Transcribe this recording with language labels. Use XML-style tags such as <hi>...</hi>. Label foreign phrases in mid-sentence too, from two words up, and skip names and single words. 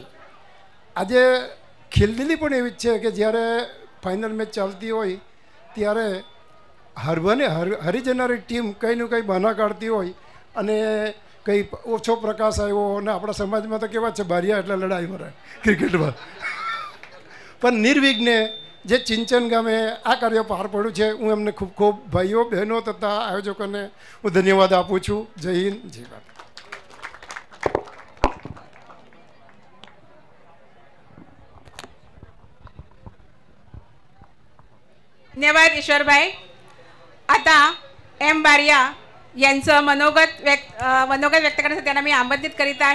<gu>આજે ખેલદિલી પણ એવી જ છે કે જ્યારે ફાઇનલ મેચ ચાલતી હોય ત્યારે હારી જનારી ટીમ કંઈનું કંઈ બહાના કાઢતી હોય અને કંઈ ઓછો પ્રકાશ આવ્યો અને આપણા સમાજમાં તો કેવા છે બારિયા એટલે લડાઈ મરાય ક્રિકેટમાં. પણ નિર્વિઘ્ને જે ચિંચન ગામે આ કાર્ય પાર પડ્યું છે હું એમને ખૂબ ખૂબ ભાઈઓ બહેનો તથા આયોજકોને હું ધન્યવાદ આપું છું. જય હિન્દ, જય ભારત.</gu> <mr>धन्यवाद ईश्वरभाई. आता एम बारिया यांचं मनोगत व्यक्त करण्यासाठी त्यांना मी आमंत्रित करीत आहे.</mr>